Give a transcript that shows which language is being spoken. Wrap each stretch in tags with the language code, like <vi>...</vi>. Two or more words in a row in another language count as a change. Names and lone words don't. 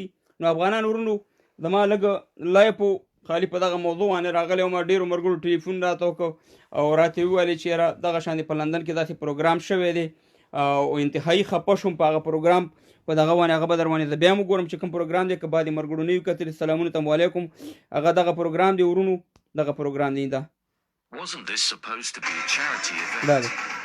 <ps>نو افغانان ورونو، زما لږ لایپو خالي په دغه موضوع باندې راغلی او ما ډېرو ملګرو ټلیفون راته وکړ او راته وویلې چې یاره دغه شانې په لندن کې داسې پروګرام شوی دی، او انتهایي خفه شوم په هغه پروګرام په دغه باندې. هغه به در باندې زه بیا هم وګورم چې کوم پروګرام دی، که بعضې ملګرو نه وي کتلي. سلامونه ته علیکم. هغه دغه پروګرام دی ورونو، دغه پروګرام دی دا.</ps> <en>Wasn't this supposed to be a charity event?</en> <ps>دا دی.</ps>